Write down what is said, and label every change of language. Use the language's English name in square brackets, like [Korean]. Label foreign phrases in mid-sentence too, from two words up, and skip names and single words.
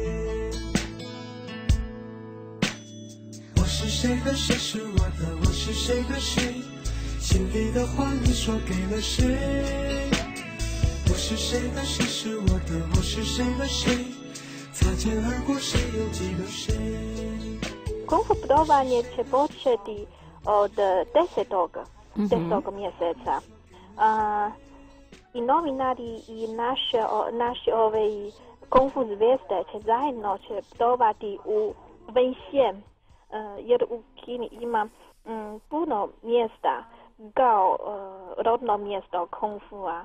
[Chinese] 我是谁的谁是我的我是谁的谁心里的话你说给了谁我是谁的谁是我的我是谁的谁擦肩而过谁又记得谁 [Croatian] Kung Fu putovanje će početi od 10. mjeseca. I novinari i naši Kung Fu zvijezde će zajedno putovati u Wenxian, jer u Kini ima puno mjesta kao rodno mjesto Kung Fua.